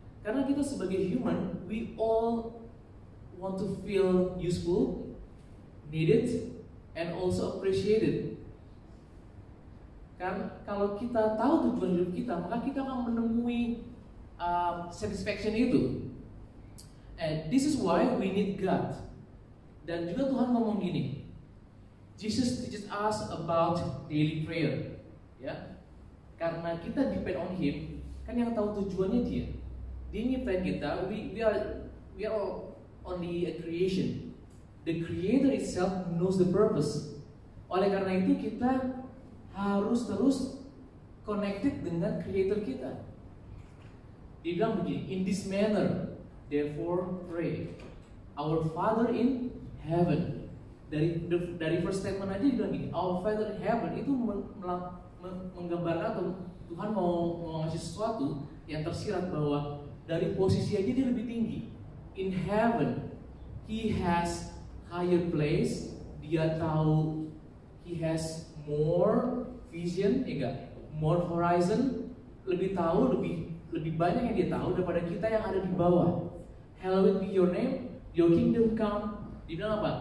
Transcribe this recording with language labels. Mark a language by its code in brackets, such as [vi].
[id] Karena kita sebagai human, [en] we all want to feel useful, needed, and also appreciated. [id] Kan kalau kita tahu tujuan hidup kita, maka kita akan menemui satisfaction itu. [en] And this is why we need God. [id] Dan juga Tuhan ngomong gini, Jesus [en] teaches us about daily prayer, [id] ya. Karena kita [en] depend on Him, [id] kan yang tahu tujuannya Dia. Dia nyiptain kita, [en] we are only a creation. The Creator itself knows the purpose. [id] Oleh karena itu kita harus terus connected dengan Creator kita. Dia bilang begini, [en] in this manner, therefore pray, our Father in heaven. [id] Dari [en] first statement [id] aja dia bilang gini, [en] our Father in heaven [id] itu menggambarkan atau Tuhan mau ngasih sesuatu yang tersirat bahwa dari posisi aja dia lebih tinggi. [en] In heaven, He has higher place. [id] Dia tahu, [en] He has more vision, more horizon. [id] Lebih tahu, lebih banyak yang dia tahu daripada kita yang ada di bawah. [en] Hallowed be your name, your kingdom come. [id] Dia bilang apa?